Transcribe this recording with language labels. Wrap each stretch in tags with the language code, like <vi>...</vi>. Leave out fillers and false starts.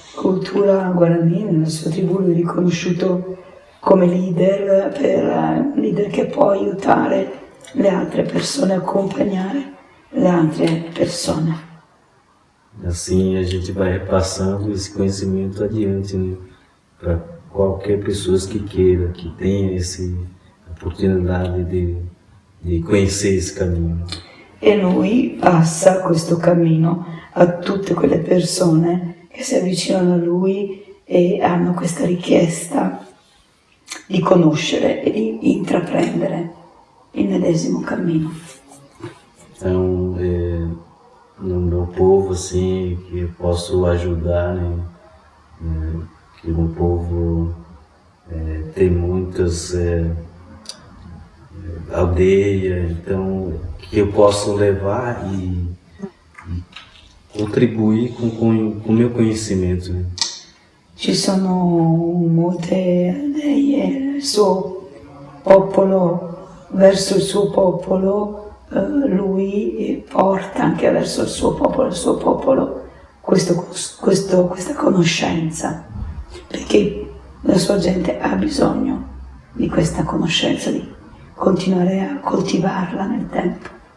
<it>Cultura Guarani, nella sua tribù, lui è riconosciuto come leader, leader che può aiutare le altre persone, accompagnare le altre persone.</it> <pt>Assim a gente vai repassando esse conhecimento adiante, né? Para qualquer pessoa que queira, que tenha essa oportunidade di conhecer esse cammino.</pt> <it>E lui passa questo cammino a tutte quelle persone che si avvicinano a lui e hanno questa richiesta di conoscere e di intraprendere il medesimo cammino.</it> <pt>Então, no meu povo, assim, que eu posso ajudar, né? Que o meu povo tem muitas aldeias, então, que eu posso levar e contribuir com o meu conhecimento. Né?</pt> <it>Ci sono molte aldee, il suo popolo, verso il suo popolo, lui porta anche verso il suo popolo questa conoscenza, perché la sua gente ha bisogno di questa conoscenza, di continuare a coltivarla nel tempo.</it>